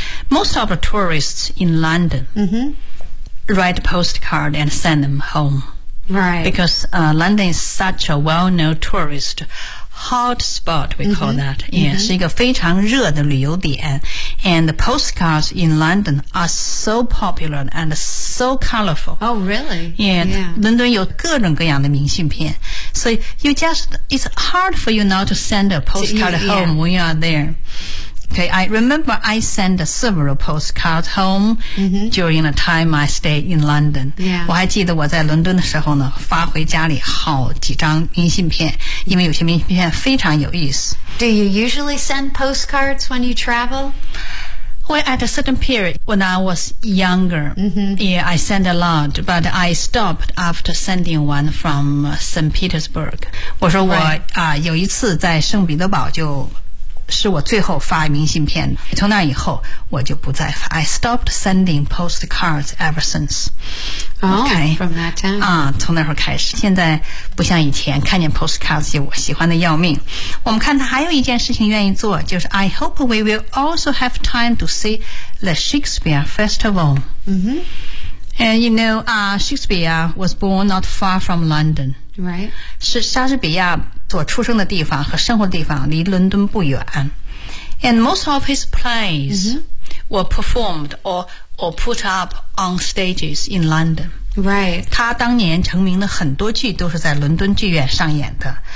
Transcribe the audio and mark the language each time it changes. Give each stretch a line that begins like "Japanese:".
English: Most of the tourists in London. Write a postcard and send them home. Right. Because London is such a well-known tourist hotspot, we call that.
Chinese: Yeah, 是一个非常热的旅游点。
English: And the postcards in London are so popular and so colorful. Oh, really? Yeah.
Chinese: 伦敦有各种各样的明信片。
English: So you just, it's hard for you now to send a postcard home when you are there. Okay, I remember I sent several postcards home during the time I stayed in London. Yeah.
Chinese: 我还记得我在伦敦的时候呢，发回家里好几张明信片，因为有些明信片非常有意思。
English: Do you usually send postcards when you travel? Well, at a certain period, when I was younger, yeah, I sent a lot, but I stopped after sending one from St. Petersburg.
Chinese: 我说我、有一次在圣彼得堡就是我最后发明信片，从那以后我就不再发。
English: I stopped sending postcards ever since. From that time.
Chinese: 从那时候开始，现在不像以前，看见 postcards 就我喜欢的要命。我们看他还有一件事情愿意做，就是
English: I hope we will also have time to see the Shakespeare Festival. And you know, Shakespeare was born not far from London. Right.
Chinese: 是莎士比亚所出生的地方和生活的地方离伦敦不远。
English: And most of his plays were performed or put up on stages in London. Right.
Chinese: 他当年成名的很多剧都是在伦敦剧院上演的。